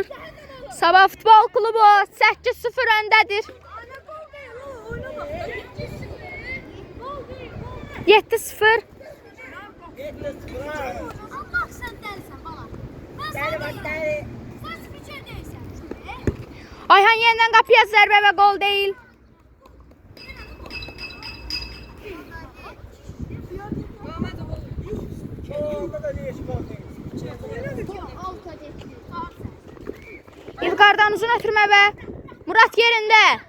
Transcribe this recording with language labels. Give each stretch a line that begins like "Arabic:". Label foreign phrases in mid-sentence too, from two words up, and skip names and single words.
Azerbaijani: Sabah Futbol Klubu 8-0 öndədir. 7-0.
Turkish: Allah sen dersen bana. Ben sen değilim. Sen spiker değilsen.
Azerbaijani: Ayhan yenidən qapıya zərbə və qol deyil. İlqardan uzun ötürmə və Murat yerində.